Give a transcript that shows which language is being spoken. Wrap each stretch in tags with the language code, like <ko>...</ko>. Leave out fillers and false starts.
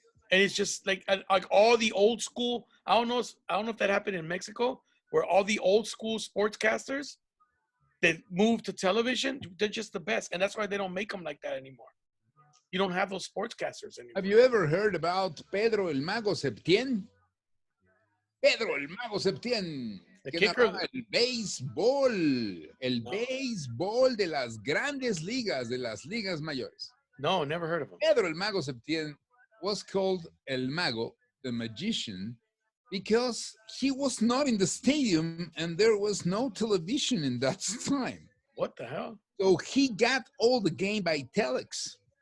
<en>And it's just like all the old school. I don't know if that happened in Mexico, where all the old school sportscasters that moved to television, they're just the best, and that's why they don't make them like that anymore. You don't have those sportscasters anymore. Have you ever heard about Pedro el Mago Septién?</en> <es>Pedro el Mago Septién, que narraba el béisbol de las grandes ligas, de las ligas mayores.</es> <en>No, never heard of him. Pedro el Mago Septién was called El Mago, the magician, because he was not in the stadium and there was no television in that time. What the hell? So he got all the game by telex.</en>